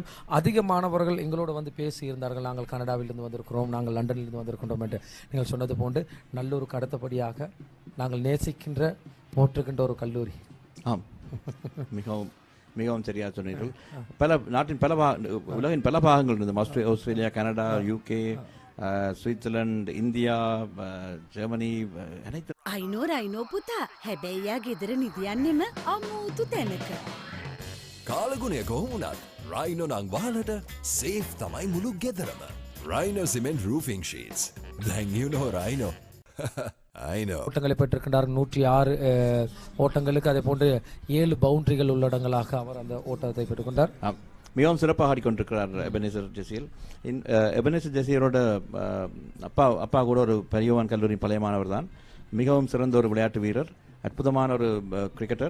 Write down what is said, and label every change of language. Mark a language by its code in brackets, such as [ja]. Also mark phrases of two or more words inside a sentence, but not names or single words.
[ta] அதிக மாணவர்கள் எங்களோடு வந்து பேசி இருந்தார்கள். நாங்கள் கனடாவிலிருந்து வந்திருக்கிறோம், நாங்கள் லண்டனிலிருந்து வந்திருக்கின்றோம் என்று நீங்கள் சொன்னது போன்று நல்லூருக்கு அடுத்தபடியாக நாங்கள் நேசிக்கின்ற போற்றுகின்ற ஒரு கல்லூரி. ஆம், மிகவும் மிகவும் சரியாக சொன்னீர்கள். நாட்டின் உலகின் பல பாகங்கள் இருந்தது. ஆஸ்திரேலியா, கனடா, யூகே, ஸ்விட்சர்லாந்து, இந்தியா, ஜெர்மனி, அனைத்து. [si] අයිනෝ පුතා හැබැයියා ගෙදර නිදියන්නෙම අමූතු තැනක. කාලගුණය කොහොමුණත් රයිනෝ නං වහලට සේෆ් තමයි මුළු ගෙදරම. [en] Rhino cement roofing sheets. Then you know Rhino. I know. [ta] ஓட்டங்களை பெற்றிருக்கின்றார். 106 ஓட்டங்களுக்கு, அதே போன்று 7 பவுண்டரிகள் உள்ளடங்களாக அவர் அந்த ஓட்டத்தை பெற்றுக்கொண்டார். மிகவும் சிறப்பாக ஆடிக்கொண்டிருக்கிறார் எபனேசர் ஜெசியல். எபனேசர் ஜெசியலோட அப்பா கூட ஒரு பெரியவான் கல்லூரி பழைய மாணவர் தான். மிகவும் சிறந்த ஒரு விளையாட்டு வீரர், அற்புதமான ஒரு கிரிக்கெட்டர்.